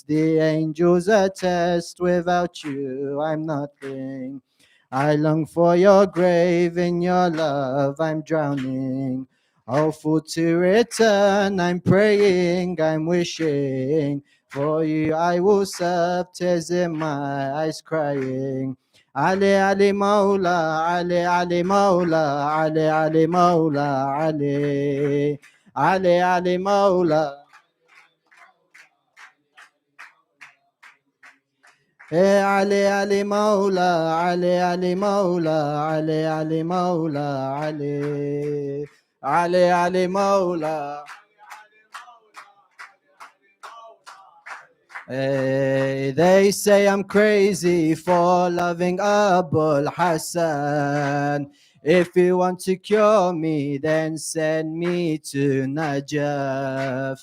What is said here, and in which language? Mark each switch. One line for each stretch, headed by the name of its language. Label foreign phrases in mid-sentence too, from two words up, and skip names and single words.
English: The angels attest, without you I'm nothing. I long for your grave, in your love I'm drowning. Hopeful to return, I'm praying, I'm wishing. For you I will serve, tears in my eyes crying.
Arabic: علي علي مولا، علي علي مولا، علي علي مولا، علي علي علي مولا. علي علي مولا علي علي مولا علي علي مولا علي علي علي مولا.
English: They say I'm crazy for loving Abul Hassan. If you want to cure me, then send me to Najaf.